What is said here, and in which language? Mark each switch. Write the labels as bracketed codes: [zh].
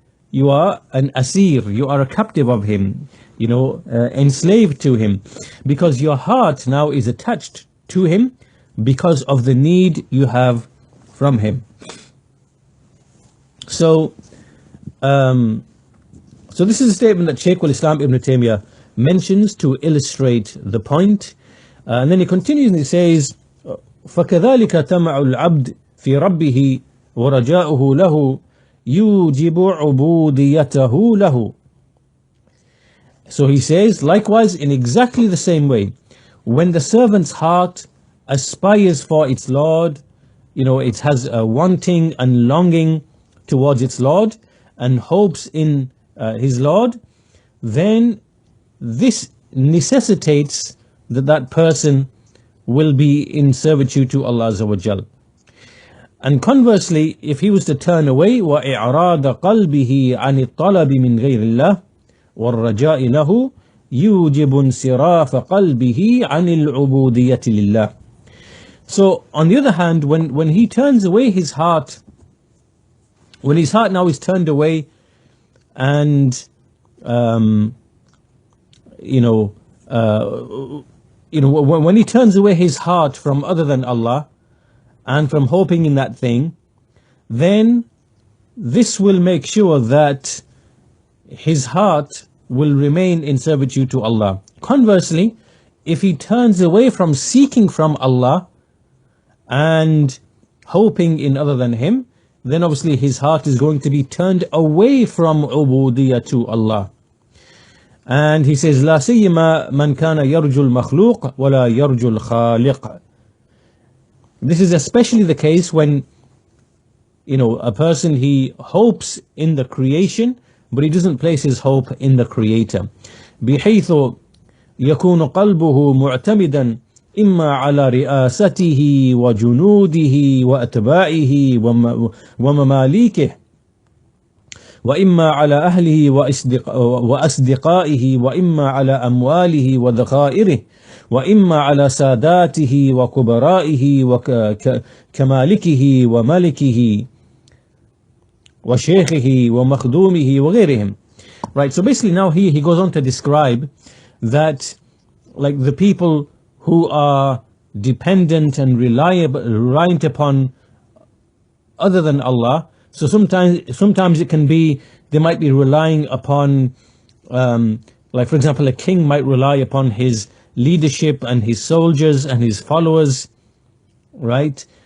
[en] You are an asir, you are a captive of him, enslaved to him, because your heart now is attached to him because of the need you have from him. So this is a statement that Shaykh al-Islam Ibn Taymiyyah mentions to illustrate the point. And then he continues and he says, [ar] فَكَذَلِكَ تَمَعُ الْعَبْدِ فِي رَبِّهِ وَرَجَاؤُهُ لَهُ يُوجِبُ عُبُودِيَّتَهُ لَهُ. [en] So he says, likewise, in exactly the same way, when the servant's heart aspires for its Lord, it has a wanting and longing towards its Lord and hopes in his Lord, then this necessitates that that person will be in servitude to Allah Azza wa Jal. And conversely, if he was to turn away, [ar] وَإِعْرَاضَ قَلْبِهِ عَنِ الطَّلَبِ مِنْ غَيْرِ اللَّهِ وَالرَّجَاءِ لَهُ يُوجِبُ انصِرَافَ قَلْبِهِ عَنِ الْعُبُودِيَّةِ لِلَّهِ. [en] So, on the other hand, when he turns away his heart, when his heart now is turned away, and when he turns away his heart from other than Allah and from hoping in that thing, then this will make sure that his heart will remain in servitude to Allah. Conversely, if he turns away from seeking from Allah and hoping in other than Him, then obviously his heart is going to be turned away from ubudiyyah to Allah. And he says, [ar] لا سيما من كان يرجو المخلوق ولا يرجو الخالق. [en] This is especially the case when, a person, he hopes in the creation, but he doesn't place his hope in the Creator. [ar] بحيث يكون قلبه معتمدا إما على رئاسته وجنوده وأتباعه ومماليكه، وإما على أهله وأصدقائه، وإما على أمواله وذخائره، وإما على ساداته وكبرائه وكمالكه وملكه وشيخه ومخدومه وغيرهم. [en] Right, so basically now he goes on to describe that, like, the people who are dependent and reliant upon other than Allah. So sometimes it can be, they might be relying upon, like for example, a king might rely upon his leadership and his soldiers and his followers, right?